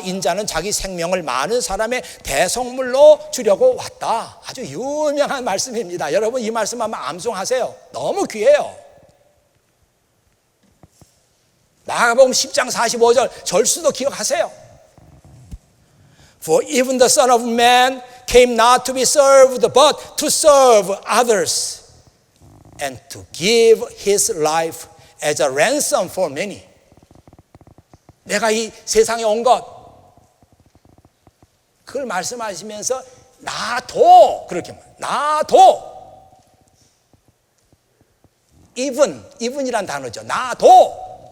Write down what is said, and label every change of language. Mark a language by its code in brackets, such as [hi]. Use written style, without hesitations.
[ko] 인자는 자기 생명을 많은 사람의 대속물로 주려고 왔다. 아주 유명한 말씀입니다. 여러분 이 말씀 한번 암송하세요. 너무 귀해요. 마가복음 10장 45절 절수도 기억하세요. [en] For even the Son of Man came not to be served but to serve others and to give his life as a ransom for many. [ko] 내가 이 세상에 온 것, 그걸 말씀하시면서 나도, 그렇게 나도, even이란 단어죠. 나도.